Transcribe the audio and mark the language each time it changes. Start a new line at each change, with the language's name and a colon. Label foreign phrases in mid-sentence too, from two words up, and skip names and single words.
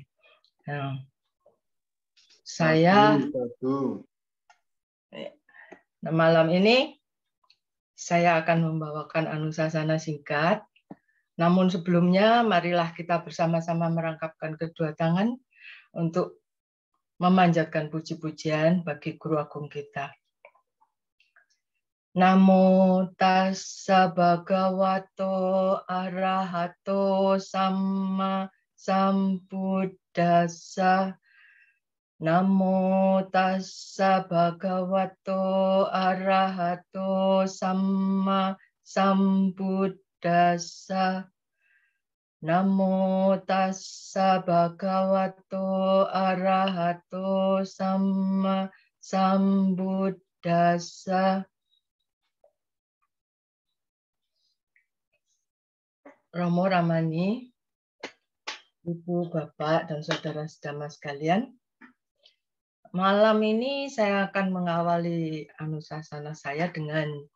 Indonesian: Nah, malam ini saya akan membawakan Anusasana singkat. Namun sebelumnya, marilah kita bersama-sama merangkapkan kedua tangan untuk memanjatkan puji-pujian bagi Guru Agung kita.
Pali: Namo tassa bhagavato arahato samma sambuddhassa. Namo tassa bhagavato arahato samma sambuddhassa. Namo tassa bhagavato arahato samma sambuddhassa.
Indonesian: Romo Ramani, Ibu, Bapak, dan Saudara sedama sekalian, malam ini saya akan mengawali Anusasana saya dengan